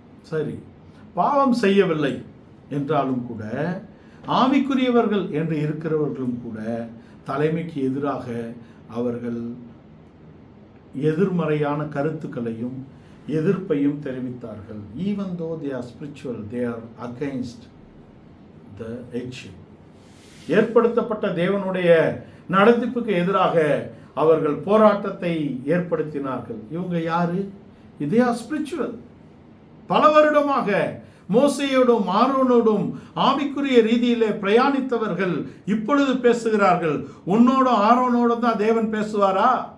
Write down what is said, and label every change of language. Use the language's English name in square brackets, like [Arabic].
[Tamil] சரி, பாவம் செய்யவில்லை என்றாலும் கூட ஆவிக்குரியவர்கள் என்று இருக்கிறவர்களும் கூட தலைமைக்கு எதிராக அவர்கள் எதிர்மறையான கருத்துக்களையும் எதிர்ப்பையும் தெரிவித்தார்கள். [English] Even though they are spiritual, they are against the headship. [Tamil] ஏற்படுத்தப்பட்ட தேவனுடைய நடத்திப்புக்கு எதிராக அவர்கள் போராட்டத்தை ஏற்படுத்தினார்கள். இவங்க யாரு? [English] they are spiritual. [Tamil] பல வருடமாக மோசேயோடும் ஆரோனோடும் ஆவிக்குரிய ரீதியிலே பிரயாணித்தவர்கள் இப்பொழுது பேசுகிறார்கள், உன்னோடும் ஆரோனோடும் தான் தேவன் பேசுவாரா?